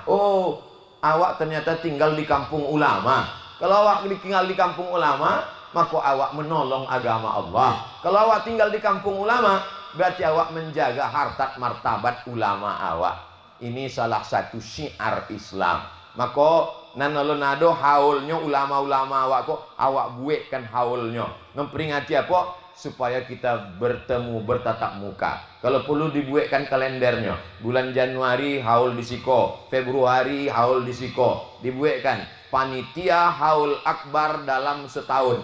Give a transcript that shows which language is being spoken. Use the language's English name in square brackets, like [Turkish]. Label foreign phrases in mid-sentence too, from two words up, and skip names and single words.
[Indonesian] Oh, awak ternyata tinggal di kampung ulama. Kalau awak tinggal di kampung ulama, maka awak menolong agama Allah. Kalau awak tinggal di kampung ulama, berarti awak menjaga harkat martabat ulama awak. Ini salah satu syiar Islam. [Minangkabau] Maka nanolonado haulnya ulama-ulama awak kok awak buatkan haulnya. [Indonesian] Memperingati apa? Supaya kita bertemu bertatap muka. Kalau perlu dibuatkan kalendernya. Bulan Januari haul di Siko, Februari haul di Siko. Dibuatkan panitia haul akbar dalam setahun.